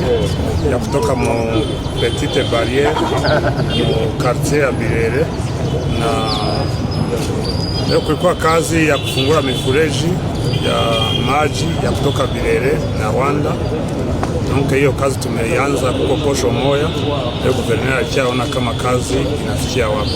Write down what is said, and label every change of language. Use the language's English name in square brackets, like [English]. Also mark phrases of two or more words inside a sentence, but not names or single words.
[Swahili] ya kutoka mu Petite Barriere mu quartier ya Birere, na leo kulikuwa kazi ya kufungua mifereji ya maji ya kutoka Birere na Rwanda. Donc hiyo kazi tumeianza kwa posho moja. Leo guverneur alichaona kama kazi inafikia wapi.